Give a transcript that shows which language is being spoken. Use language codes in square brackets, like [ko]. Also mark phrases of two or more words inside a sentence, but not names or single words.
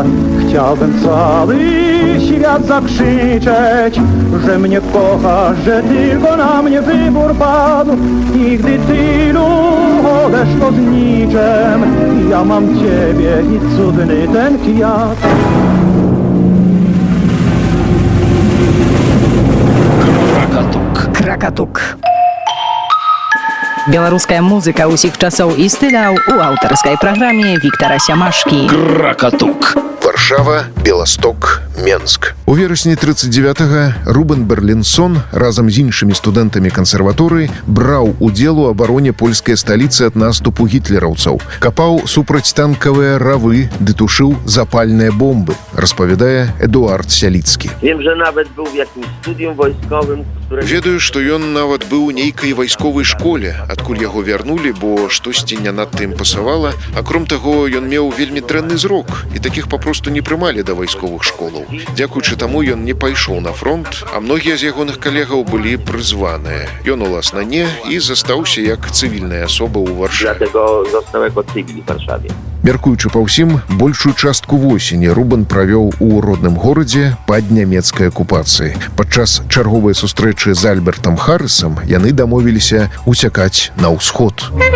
[pl] Chciałbym cały świat zakrzyczeć, że mnie kochasz, że tylko na mnie wybór padł. I gdy tylu odeszło z niczem, ja mam ciebie i cudny ten kwiat. [be] Кракатук. Беларуская музыка ўсіх часоў і стыляў у аўтарскай праграме Віктара Сямашкі. Кракатук. Варшава, Беласток, Менск. У верасні 39-га Рубен Берлінсон разам з іншымі студэнтамі кансерваторыі браў удзел у абароне польскай сталіцы ад наступу гітлераўцаў, капаў супрацьтанкавыя равы ды тушыў запальныя бомбы, распавядае Эдуард Сяліцкі. [pl] Wiem, że nawet był w jakimś studium wojskowym, które... [be] Ведаю, што ён нават быў у нейкай вайсковай школе, адкуль яго вярнулі, бо штосьці не надта ім пасавала. Акром таго, ён меў вельмі дрэнны зрок, і такіх папросту не прымалі да вайсковых школаў. Дзякуючы таму ён не пайшоў на фронт, а многія з ягоных калегаў былі прызваныя. Ён, уласна, не, і застаўся як цывільная асоба ў Варшаве. [pl] Dlatego został jako cywil w Warszawie. [be] Мяркуючы па ўсім, большую частку восені Рубен правёў у родным горадзе пад нямецкай акупацыі. Падчас чарговай сустрэчы з Альбертам Харрысам яны дамовіліся уцякаць на ўсход.